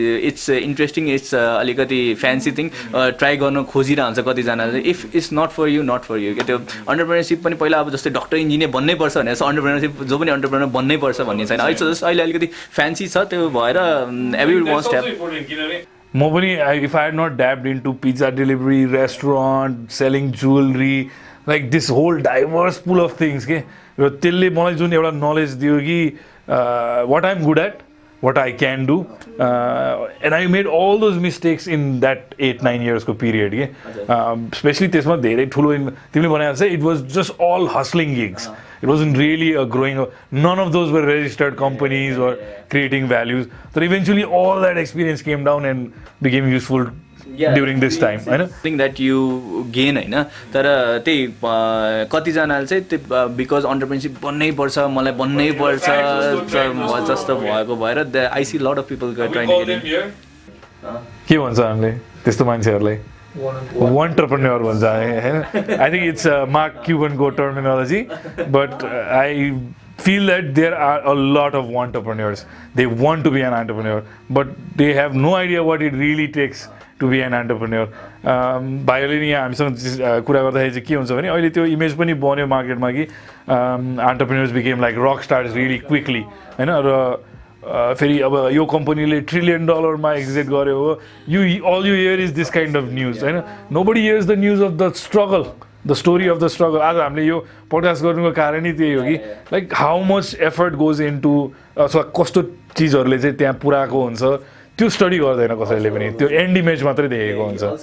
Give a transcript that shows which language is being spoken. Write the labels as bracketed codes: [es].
[ne] It's interesting it's अलिकति fancy thing try गर्न खोजिरहेको हुन्छ कतिजना चाहिँ [en] if it's not for you [ne] क्या त्यो अन्टरप्रेन्योरशिप पनि पहिला अब जस्तै डक्टर इन्जिनियर बन्नै पर्छ भने अन्टरप्रेन्योरशिप जो पनि अन्टरप्रेन्योर बन्नै पर्छ भन्ने छैन अहिले अलिकति फ्यान्सी छ त्यो भएर [en] every wants to have म पनि if I had not dabbed into pizza delivery restaurant selling jewellery like this whole diverse pool of things [ne] के र त्यसले मलाई जुन एउटा नलेज दियो कि [en] what I am good at what I can do and I made all those mistakes in that 8-9 years ko period especially [ne] त्यसमा धेरै ठुलो तिमीले भनेको छ [en] it was just all hustling gigs it wasn't really a growing none of those were registered companies or creating values but eventually all that experience came down and became useful during this time हैन [ne] thing that you gain हैन तर त्यही कतिजनाले चाहिँ त्यो because अन्टरप्रेन्योरशिप बन्नै पर्छ मलाई बन्नै पर्छ जस्तो भएको भएर [en] I see lot of people trying to get [ne] के भन्छ हामीले त्यस्तो मान्छेहरूलाई entrepreneur भन्छ हैन [en] I think it's Mark क्युबनको terminology but I feel that there are a lot of entrepreneurs. They want to be an entrepreneur, but they have no idea what it really takes to be an entrepreneur. [ne] भाइहरूले नि यहाँ हामीसँग कुरा गर्दाखेरि चाहिँ के हुन्छ भने अहिले त्यो इमेज पनि बन्यो मार्केटमा कि [en] entrepreneurs became like rock stars really quickly [ne] हैन र फेरि अब यो कम्पनीले $1 trillion मा एक्जिट गर्यो हो [en] all you hear is this kind of news हैन nobody hears the news of the struggle [ne] the story of the struggle आज हामीले यो पोडकास्ट गर्नुको कारण नै त्यही हो कि [en] like how much effort goes into [ne] अथवा कस्तो चिजहरूले चाहिँ त्यहाँ पुऱ्याएको हुन्छ त्यो स्टडी गर्दैन कसैले पनि त्यो एन्ड इमेज मात्रै देखेको हुन्छ